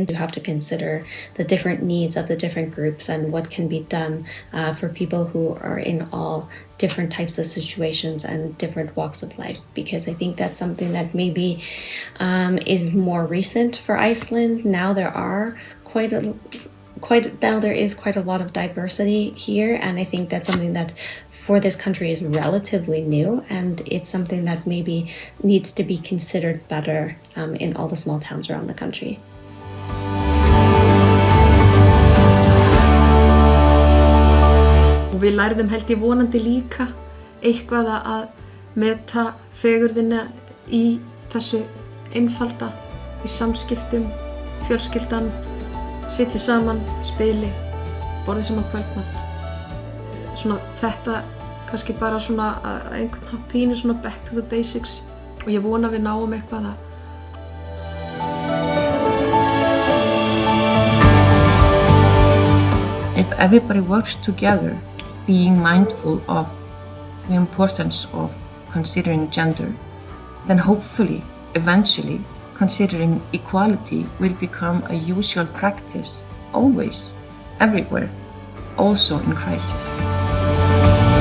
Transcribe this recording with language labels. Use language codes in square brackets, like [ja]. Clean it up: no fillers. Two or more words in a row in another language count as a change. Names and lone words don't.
[en] You have to consider the different needs of the different groups and what can be done for people who are in all different types of situations and different walks of life, because I think that's something that maybe is more recent for Iceland. Now there is quite a lot of diversity here, and I think that's something that for this country is relatively new, and it's something that maybe needs to be considered better in all the small towns around the country. [is] Og við lærðum held ég vonandi líka eitthvað að meta fegurðina í þessu einfalda, í samskiptum, fjölskyldan, sitja saman, spili, borðið saman kvöldmatt. Svona þetta kannski bara svona einhvern hátt pínu svona [en] back to the basics, [is] og ég vona við náum eitthvað að [en] If everybody works together, being mindful of the importance of considering gender, then hopefully, eventually, considering equality will become a usual practice, always, everywhere, also in crisis.